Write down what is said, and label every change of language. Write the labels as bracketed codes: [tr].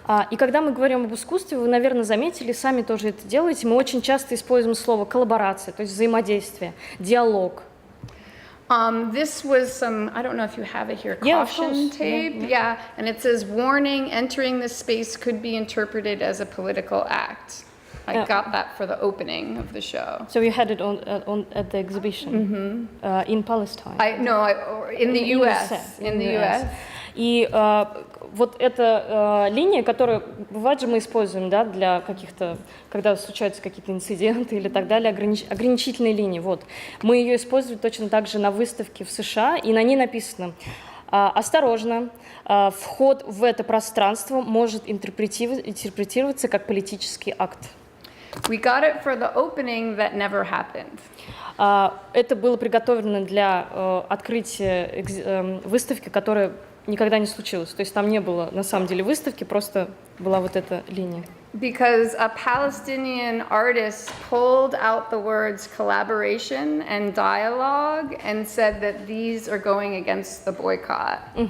[ru] И когда мы говорим об искусстве, вы, наверное, заметили, сами тоже это делаете, мы очень часто используем слово коллаборация, то есть взаимодействие, диалог. [en] This was some, I don't know if you have it here, caution tape. Yeah, and it says, warning, entering this space could be interpreted as a political act. I got that for the opening of the show. So you had it at the exhibition in Palestine? In the U.S. In the U.S. [ru] И вот эта линия, которую, бывает же мы используем, да, для каких-то, когда случаются какие-то инциденты или так далее, ограничительные линии, вот. Мы ее использовали точно так же на выставке в США, и на ней написано: осторожно, вход в это пространство может интерпретироваться как политический акт. [en] We got it for the opening that never happened. [ru] Это было приготовлено для открытия выставки, которая никогда не случилась. То есть там не было на самом деле выставки, просто была вот эта линия. [en] Because a Palestinian artist pulled out the words collaboration and dialogue and said that these are going against the boycott.